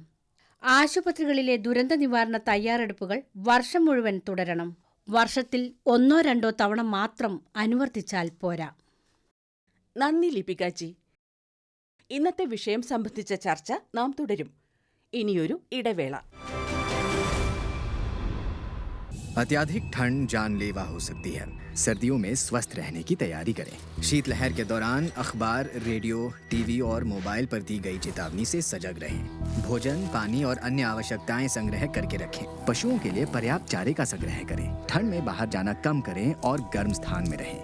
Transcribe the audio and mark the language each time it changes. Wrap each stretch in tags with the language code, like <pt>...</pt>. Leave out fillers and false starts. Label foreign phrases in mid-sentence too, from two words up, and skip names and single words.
<ml>ആശുപത്രികളിലെ ദുരന്ത നിവാരണ തയ്യാറെടുപ്പുകൾ വർഷം മുഴുവൻ തുടരണം. വർഷത്തിൽ 1-2 തവണ മാത്രം അനുവർത്തിച്ചാൽ പോരാ. നന്ദി ലിപികാജി. ഇന്നത്തെ വിഷയം സംബന്ധിച്ച ചർച്ച നാം തുടരും. ഇനിയൊരു ഇടവേള.</ml> <hi>अत्यधिक ठंड जानलेवा हो सकती है। सर्दियों में स्वस्थ रहने की तैयारी करें। शीतलहर के दौरान अखबार, रेडियो, टीवी और मोबाइल पर दी गई चेतावनी से सजग रहें। भोजन, पानी और अन्य आवश्यकताएं संग्रह करके रखें। पशुओं के लिए पर्याप्त चारे का संग्रह करें। ठंड में बाहर जाना कम करें और गर्म स्थान में रहें।</hi>